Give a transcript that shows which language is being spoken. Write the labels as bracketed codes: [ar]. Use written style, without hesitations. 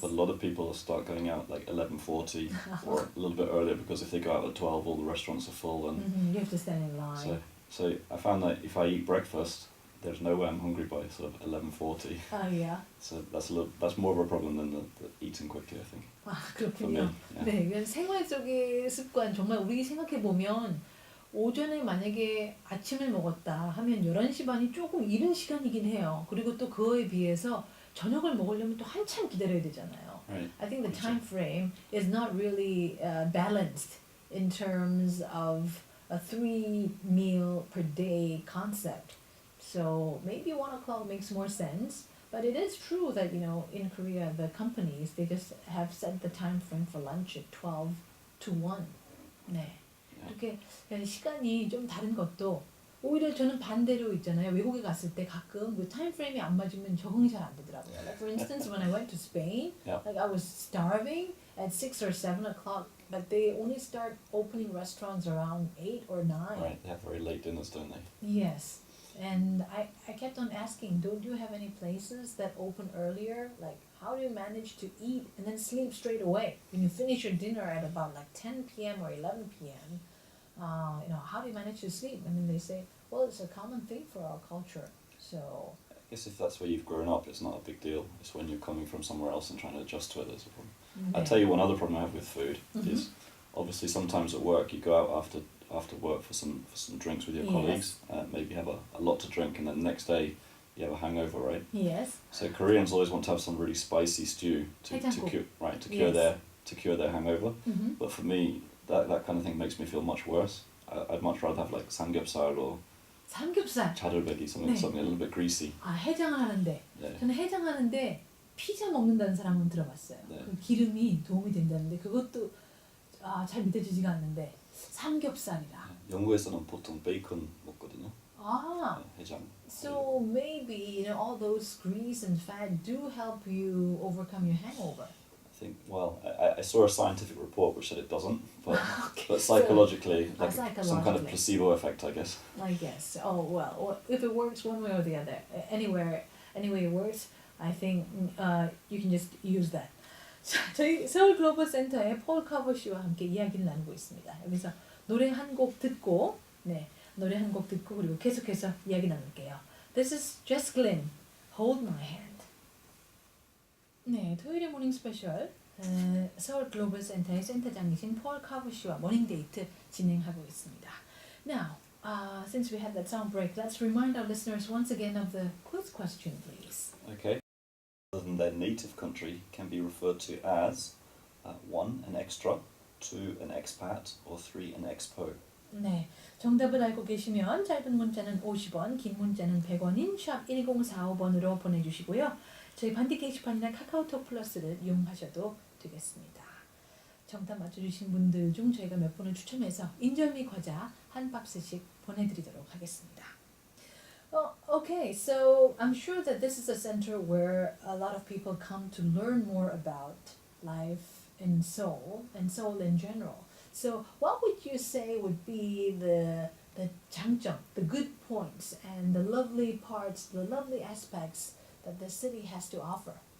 [en] But a lot of people start going out like 11:40 or a little bit earlier, because if they go out at 12, all the restaurants are full. And You have to stand in line. so I found that if I eat breakfast, there's no way I'm hungry by sort of 11:40. Oh, yeah. So that's more of a problem than the eating quickly, I think. [ko] 아, [en] For me. [ko] 그렇군요. [en] Yeah. [ko] 네, 이건 생활 속의 습관, 정말 우리 생각해보면 오전에 만약에 아침을 먹었다 하면 11시 반이 조금 이른 시간이긴 해요. 그리고 또 그거에 비해서 저녁을 먹으려면 또 한참 기다려야 되잖아요. [en] Right. I think the time frame is not really balanced in terms of a 3-meal per day concept. So maybe 1 o'clock makes more sense. But it is true that, in Korea, the companies, they just have set the time frame for lunch at 12 to 1. [ko] 네. 이렇게 시간이 좀 다른 것도 오히려 저는 반대로 있잖아요. 외국에 갔을 때 가끔 그 타임 프레임이 안 맞으면 적응이 잘 안 되더라고요. [en] Like for instance, when I went to Spain, like I was starving at 6 or 7 o'clock, but they only start opening restaurants around 8 or 9. Right, they have very late dinners, don't they? Yes. And I kept on asking, don't you have any places that open earlier? Like, how do you manage to eat and then sleep straight away? When you finish your dinner at about like 10 p.m. or 11 p.m., how do you manage to sleep? And then they say, well, it's a common thing for our culture. So I guess if that's where you've grown up, it's not a big deal. It's when you're coming from somewhere else and trying to adjust to it that's a problem. I'll tell you one other problem I have with food is obviously sometimes at work you go out after work for some drinks with your colleagues, maybe have a lot to drink, and then the next day you have a hangover, right? Yes. So Koreans always want to have some really spicy stew to cure their hangover. But for me, that kind of thing makes me feel much worse. I'd much rather have like samgyeopsal or [ko] 삼겹살. [en] chadeolbaegi, something a little bit greasy. [ko] 아, 해장을 하는데. 네. 저는 해장하는데 피자 먹는다는 사람은 들어봤어요. 네. 그 기름이 도움이 된다는데 그것도 잘 믿어지지가 않는데 삼겹살이라. 영국에서는 보통 베이컨 먹거든요. 해장. [en] So maybe all those grease and fat do help you overcome your hangover. I think, well, I saw a scientific report which said it doesn't, but Okay. but psychologically, Psychologically. some kind of placebo effect, I guess. I guess. Oh well, if it works one way or the other, anyway it works. I think you can just use that. [ko] 자, 저희 서울 글로벌 센터의 폴 카버 씨와 함께 이야기를 나누고 있습니다. 여기서 노래 한 곡 듣고, 그리고 계속해서 이야기 나눌게요. [en] This is Jess Glynn, Hold My Hand. [ko] 네, 토요일의 모닝 스페셜 서울 글로벌 센터의 센터장이신 폴 카버 씨와 모닝 데이트 진행하고 있습니다. [en] Now, since we had that sound break, let's remind our listeners once again of the quiz question, please. Okay. Other than their native country can be referred to as 1, an extra, 2, an expat, or 3, an expo. [ko] 네, 정답을 알고 계시면 짧은 문자는 50원, 긴 문자는 100원인 샵 1045번으로 보내주시고요. 저희 반디 게시판이나 카카오톡 플러스를 이용하셔도 되겠습니다. 정답 맞춰주신 분들 중 저희가 몇 분을 추첨해서 인절미 과자 한 박스씩 보내드리도록 하겠습니다. [en] Okay, so I'm sure that this is a center where a lot of people come to learn more about life in Seoul and Seoul in general. So what would you say would be the 장점, the good points and the lovely parts, the lovely aspects that the city has to offer?